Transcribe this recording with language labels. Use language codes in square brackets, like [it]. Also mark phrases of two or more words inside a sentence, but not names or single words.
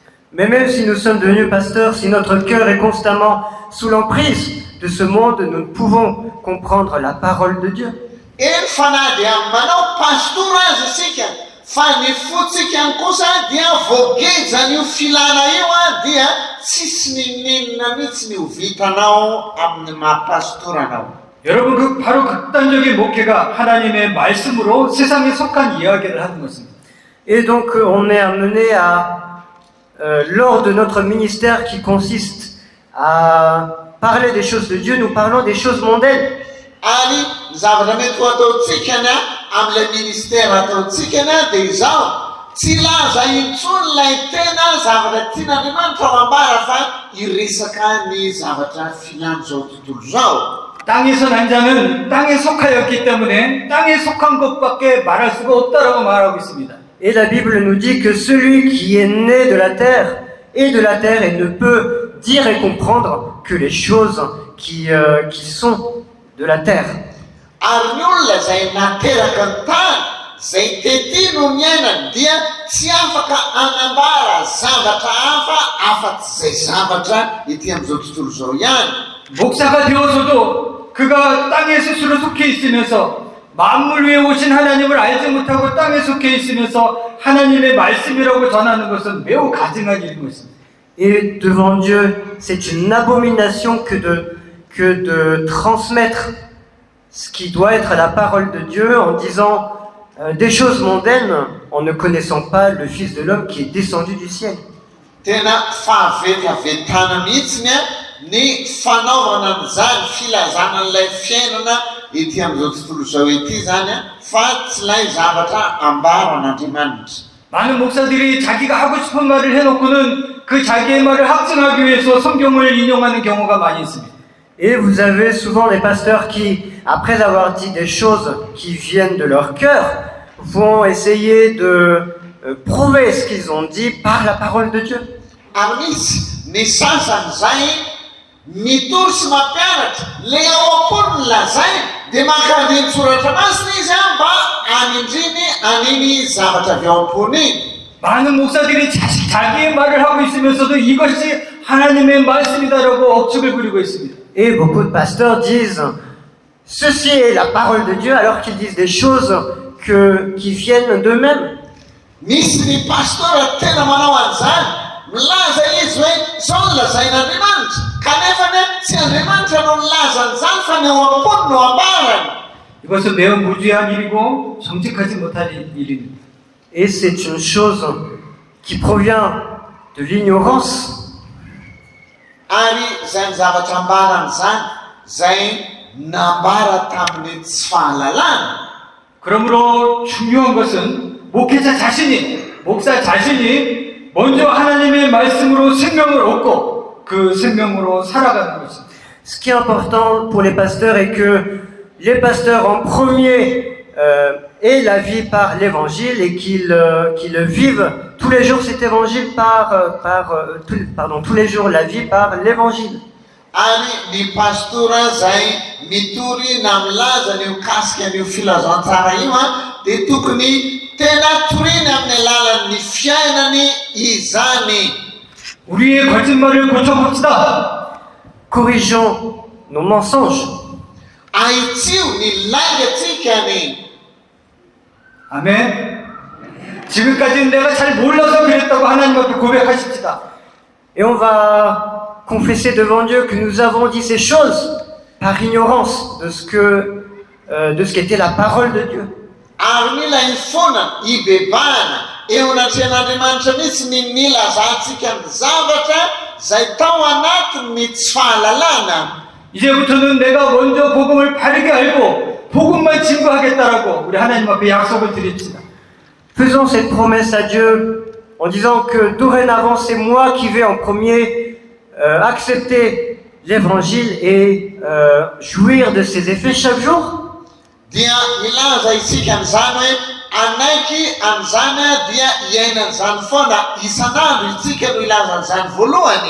[fr] Mais même si nous sommes devenus pasteurs, si notre cœur est constamment sous l'emprise de ce monde, nous ne pouvons comprendre la parole de Dieu. [mg] Eny fa na dia manao pastora azy isika fa ny fotsika kosa dia voagejany io filana io a dia tsisy ninenina mihitsy ny ho vitanao amin'ny mahapastoranao. [ko] 여러분, 바로 극단적인 목회가 하나님의 말씀으로 세상에 속한 이야기를 하는 것입니다. [fr] Et donc on est amené à, lors de notre ministère qui consiste à parler des choses de Dieu, nous parlons des choses mondaines. [mg] Ary zavatra mety ho ataontsika amin'ilay ministera ataontsika dia izao tsy laza intsony ilay tena zavatra tian'Andriamanitra ao ambara fa hiresaka ny zavatra filany zao tontolo zao. [ko] 땅에서 난 자는 땅에 속하였기 때문에 땅에 속한 것밖에 말할 수가 없다라고 말하고 있습니다. [fr] Et la Bible nous dit que celui qui est né de la terre est de la terre et ne peut dire et comprendre que les choses qui sont de la terre. [mg] Ary ny olona izay nateraka ny tany izay tety no miainany dia tsy afaka anambara zavatra hafa afa-tsy izay zavatra ety amin'izao tontolo izao ihany. [ko] 목사가 되어서도 그가 땅에 스스로 속해 있으면서 만물 위에 오신 하나님을 알지 못하고 땅에 속해 있으면서 하나님의 말씀이라고 전하는 것은 매우 가증한 일인 것입니다. [fr] Et devant Dieu, c'est une abomination que de transmettre ce qui doit être la parole de Dieu en disant des choses mondaines en ne connaissant pas le Fils de l'homme qui est descendu du ciel. [mg] Tena fahavetavetana mihitsiny ny fanaovana an'izany filazana n'ilay fiainana ety amin'izao tontolo izao ety zany fa tsy ilay zavatra ambara an'Andriamanitra. [ko] 많은 목사들이 자기가 하고 싶은 말을 해놓고는 그 자기의 말을 확증하기 위해서 성경을 인용하는 경우가 많이 있습니다. [fr] Et vous avez souvent des pasteurs qui, après avoir dit des choses qui viennent de leur cœur, vont essayer de prouver ce qu'ils ont dit par la parole de Dieu. [mg] Ary misy ny sasany zay mitory sy mampianatra le ao am-pony ny lazainy dia mankandiny soratra masina izy mba hanindriny aniny zavatra avy ao am-pony iny. [ko] 많은 목사들이 자기의 말을 하고 있으면서도 이것이 하나님의 말씀이다라고 억측을 부리고 있습니다. [fr] Et beaucoup de pasteurs disent ceci est la parole de Dieu alors qu'ils disent des choses qui viennent d'eux-mêmes. [mg] Misy ny pastora tena manao an'izany milaza izy hoe izao no lazain'Andriamanitra kanefa tsy Andriamanitra no milaza an'izany fa ny ao am-pony no ambarany. [ko] 이것은 매우 무지한 일이고 정직하지 못한 일입니다. [fr] Et c'est une chose qui provient de l'ignorance. [mg] Ary izay ny zavatra ambaran'izany zay nambara tamin'ny tsy fahalalana. [ko] 그러므로 중요한 것은 목사 자신이 먼저 하나님의 말씀으로 생명을 얻고 그 생명으로 살아가는 것입니다. [fr] Ce qui est important pour les pasteurs est que les pasteurs en premier aient la vie par l'évangile et qu'ils vivent tous les jours cet évangile tous les jours la vie par l'évangile. [mg] Ary ny pastora zay mitory na milaza ny mikasika an'io filazantsara io dia tokony tena toriny amin'ny alalan'ny fiainany izany. [ko] 우리의 거짓말을 고쳐봅시다. [fr] Corrigeons nos mensonges. [mg] Ahitsio ny laingatsika. [ko] 아멘. 지금까지는 내가 잘 몰라서 그랬다고 하나님 앞에 고백하십시다. [fr] Et on va confesser devant Dieu que nous avons dit ces choses par ignorance de ce qu'était la parole de Dieu. [mg] Ary mila ifona ibebahana eo anatrehan'Andriamanitra mihitsy ny nilazantsika ny zavatra zay tao anatiny tsy fahalalana. [ko] 이제부터는 내가 먼저 복음을 바르게 알고 복음만 증거하겠다라고 우리 하나님 앞에 약속을 드립시다. [fr] Faisons cette promesse à Dieu en disant que dorénavant c'est moi qui vais en premier accepter l'évangile et jouir de ses effets chaque jour. [mg] Dia ilaza isika an'izany hoe anaiky an'izany dia iaina an'izany foana isan'andro isika no ilaza an'izany voalohany.